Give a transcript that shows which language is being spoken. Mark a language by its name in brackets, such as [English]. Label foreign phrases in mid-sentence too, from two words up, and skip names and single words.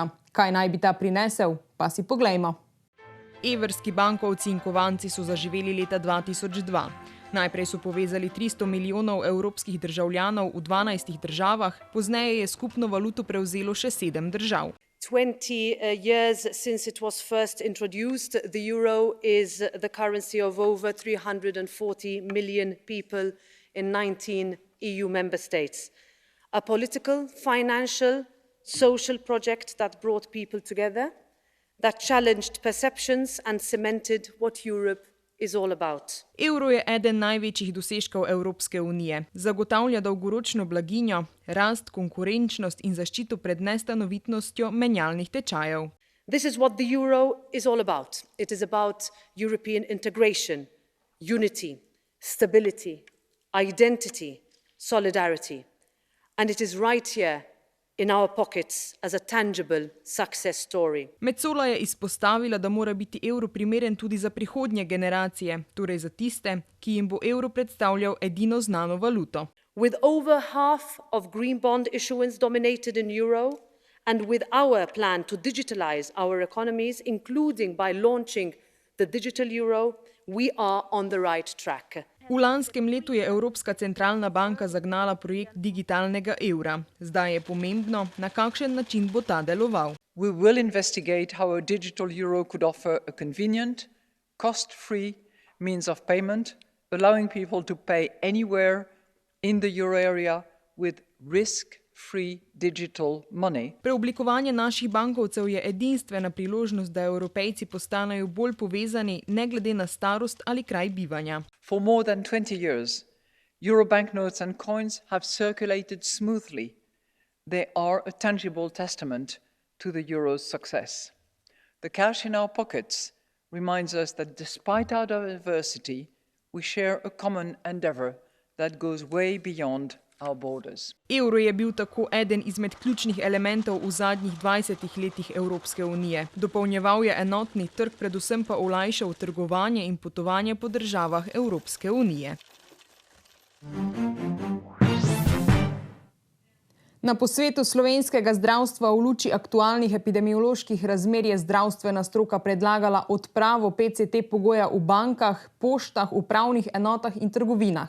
[Slovenian] Kaj naj bi ta prinesel? Pa si poglejmo. Evrski bankovci in kovanci so zaživeli leta 2002. Najprej so povezali 300 milijonov evropskih državljanov v 12 državah, pozneje je skupno valuto prevzelo še 7 držav. [English] 20 years since it was first introduced, the euro is the currency of over 340 million people in 19 EU member states. A political, financial, social project that brought people together, that challenged perceptions and cemented what Europe is all about. [Slovenian] Evro je eden največjih dosežkov Evropske unije. Zagotavlja dolgoročno blaginjo, rast, konkurenčnost in zaščito pred nestanovitnostjo menjalnih tečajev. [English] This is what the euro is all about. It is about European integration, unity, stability, identity, solidarity. And it is right here in our pockets as a tangible success story. [Slovenian] Metsola je izpostavila, da mora biti evro primeren tudi za prihodnje generacije, torej za tiste, ki jim bo evro predstavljal edino znano valuto. [English] With over half of green bond issuance dominated in euro and with our plan to digitalize our economies, including by launching the digital euro, we are on the right track. [Slovenian] V lanskem letu je Evropska centralna banka zagnala projekt digitalnega evra. Zdaj je pomembno, na kakšen način bo ta deloval. [English] We will investigate how a digital euro could offer a convenient, cost-free means of payment, allowing people to pay anywhere in the euro area with risk-free digital money. [Slovenian] Preoblikovanje naših bankovcev je edinstvena priložnost, da Evropejci postanejo bolj povezani, ne glede na starost ali kraj bivanja. [English] For more than 20 years, euro banknotes and coins have circulated smoothly. They are a tangible testament to the euro's success. The cash in our pockets reminds us that despite our diversity, we share a common endeavor that goes way beyond our borders. [Slovenian] Evro je bil tako eden izmed ključnih elementov v zadnjih 20 letih Evropske unije. Dopolnjeval je enotni trg, predvsem pa olajšal trgovanje in potovanje po državah Evropske unije. Na posvetu slovenskega zdravstva v luči aktualnih epidemioloških razmer je zdravstvena stroka predlagala odpravo PCT pogoja v bankah, poštah, upravnih enotah in trgovinah.